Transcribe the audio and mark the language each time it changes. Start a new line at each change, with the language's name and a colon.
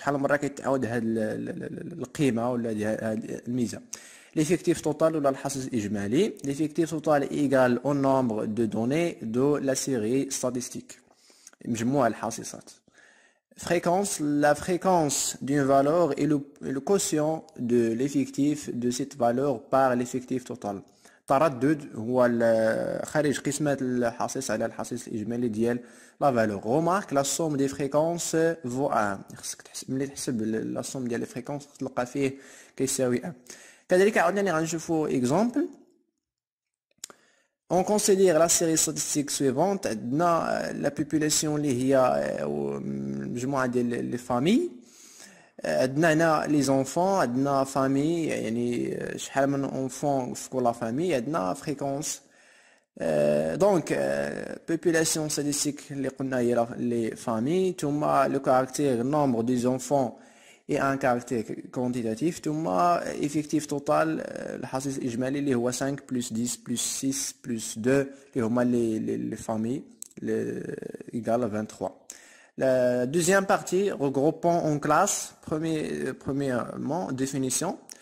Arabic: شحال مرة كيتعاود هاد القيمة ولا هاد الميزة.
French: L'effectif total
Arabic: ولا الحصيص الإجمالي.
French: L'effectif total est égal au nombre de données de la série statistique.
Arabic: مجموع الحصيصات.
French: Fréquence, la fréquence d'une valeur est le quotient de l'effectif de cette valeur par l'effectif total.
Arabic: تردد هو خارج قسمة الحصيص على الحصيص الإجمالي ديال لا فالور.
French: Remarque la somme des fréquences vaut 1.
Arabic: خصك ملي تحسب لا somme ديال لي فريكونس تلقى فيه كيساوي 1. كذلك عاوتاني غنشوفوا exemple.
French: On considère la série statistique suivante.
Arabic: عندنا la population اللي هي مجموعة ديال لي فامي. عندنا هنا لي زونفون، عندنا فامي يعني شحال من اونفون في كل فامي، عندنا فريكونس. دونك
French: population statistique
Arabic: اللي قلنا هي لي فامي، ثم لو كاركتير
French: nombre des enfants et un caractère quantitatif.
Arabic: ثم effectif total الحصيص الإجمالي اللي هو 5 plus 10 plus 6 plus 2 اللي هما
French: les familles égale 23. La deuxième partie, regroupant en classe. Premièrement, définition.